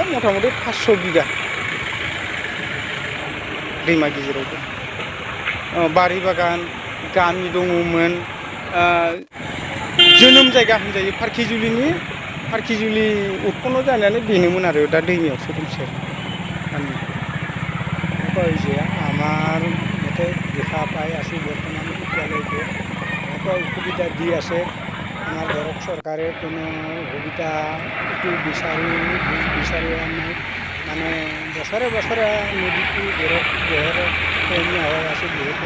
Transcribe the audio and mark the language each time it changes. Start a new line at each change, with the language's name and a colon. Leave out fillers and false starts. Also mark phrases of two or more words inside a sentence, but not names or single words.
Bodo: मथा मथि 500 बिगा दैमा गेजेराव दं। बारि बागान गामि दङमोन। जोनोम जायगा होनजायो पाटकिजुलि उत्पन्न जानायानो बेनोमोन आरो दा दैमायावसो दंसै गामि।
Assamese: যে আমাৰ মতে দেখা পাই আছোঁ বৰ্তমান এতিয়ালৈকে এনেকুৱা অসুবিধা দি আছে। আমাৰ ধৰক চৰকাৰে কোনো সুবিধা এইটো বিচাৰি নাই। মানে বছৰে বছৰে নদীটো ধৰক খহনীয়া হৈ আছে বহুতে।